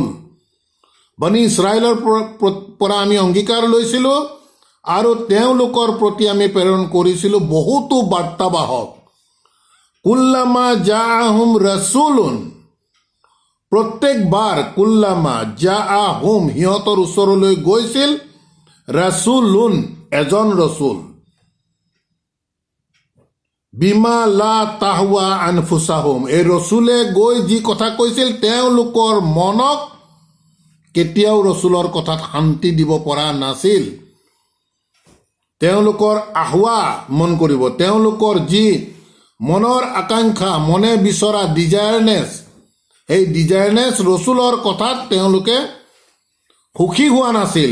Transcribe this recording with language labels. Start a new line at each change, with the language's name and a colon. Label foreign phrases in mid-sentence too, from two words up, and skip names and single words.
Assamese: বনি ইছৰাইলৰ পৰা আমি অংগীকাৰ লৈছিলোঁ আৰু তেওঁলোকৰ প্ৰতি আমি প্ৰেৰণ কৰিছিলোঁ বহুতো বাৰ্তাবাহক।
Arabic: كلما جاءهم رسول
Assamese: প্ৰত্যেকবাৰ
Arabic: كلما جاءهم
Assamese: সিহঁতৰ ওচৰলৈ গৈছিল ৰাচুলুন এজন ৰচুল।
Arabic: بما لا تهوى أنفسهم
Assamese: এই ৰচুলে গৈ যি কথা কৈছিল তেওঁলোকৰ মনক কেতিয়াও ৰচুলৰ কথাত শান্তি দিব পৰা নাছিল। তেওঁলোকৰ আহৱা মন কৰিব তেওঁলোকৰ যি মনৰ আকাংক্ষা মনে বিচৰা ডিজায়াৰনেছ এই ডিজায়াৰনেছ ৰচুলৰ কথাত তেওঁলোকে সুখী হোৱা নাছিল।